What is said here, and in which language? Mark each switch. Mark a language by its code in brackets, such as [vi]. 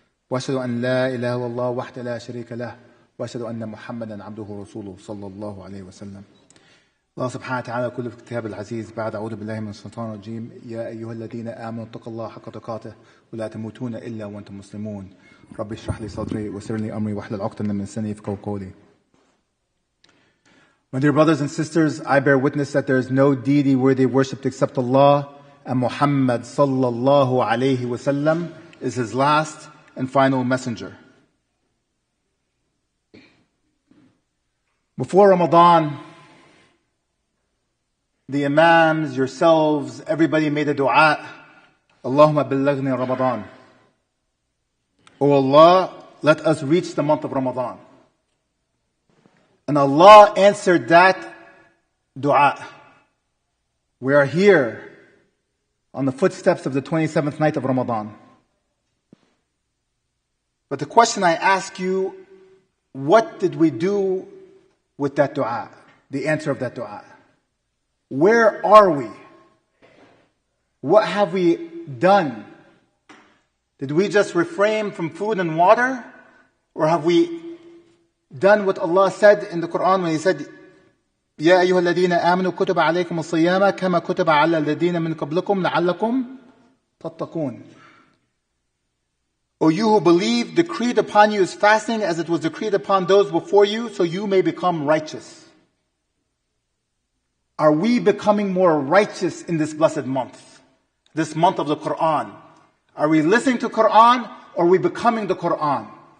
[ar] وأشهد أن لا إله إلا الله وحده لا شريك له وأشهد أن محمدا عبده ورسوله صلى الله عليه وسلم. الله سبحانه وتعالى يقول في الكتاب العزيز بعد أعوذ بالله من الشيطان الرجيم: يا أيها الذين آمنوا اتقوا الله حق تقاته ولا تموتون إلا وأنتم مسلمون. ربي اشرح لي صدري ويسر لي أمري واحلل عقدة من لساني يفقهوا قولي. [en] My dear brothers and sisters, I bear witness that there is no deity worthy of worship except Allah, and Muhammad sallallahu alayhi wasallam is his last and final messenger. Before Ramadan, the imams, yourselves, everybody made a dua: [ar] Allahumma ballaghni Ramadan. [en] O Allah, let us reach the month of Ramadan. And Allah answered that dua. We are here on the footsteps of the 27th night of Ramadan. But the question I ask you, what did we do with that dua? The answer of that dua. Where are we? What have we done? Did we just refrain from food and water? Or have we done what Allah said in the Quran when He said, [ar] يا أيها الذين آمنوا كتب عليكم الصيام كما كتب على الذين من قبلكم لعلكم تتقون. [en] O you who believe, decreed upon you is fasting as it was decreed upon those before you, so you may become righteous. Are we becoming more righteous in this blessed month? This month of the Quran? Are we listening to Quran or are we becoming the Quran?